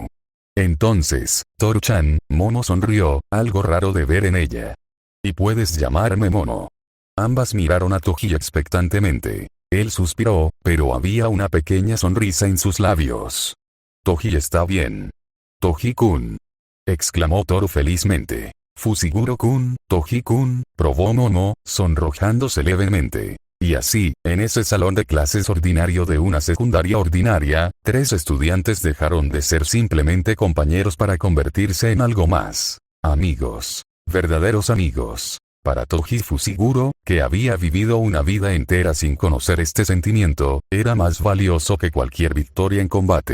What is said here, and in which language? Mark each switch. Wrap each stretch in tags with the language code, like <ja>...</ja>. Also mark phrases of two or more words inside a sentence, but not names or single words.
<es>Entonces, Toru-chan, Momo sonrió, algo raro de ver en ella. «Y puedes llamarme Momo». Ambas miraron a Toji expectantemente. Él suspiró, pero había una pequeña sonrisa en sus labios. «Toji está bien». «Toji-kun», exclamó Toru felizmente. «Fusiguro-kun, Toji-kun», probó Momo, sonrojándose levemente. Y así, en ese salón de clases ordinario de una secundaria ordinaria, tres estudiantes dejaron de ser simplemente compañeros para convertirse en algo más. Amigos. Verdaderos amigos. Para Toji Fusiguro, que había vivido una vida entera sin conocer este sentimiento, era más valioso que cualquier victoria en combate.</es>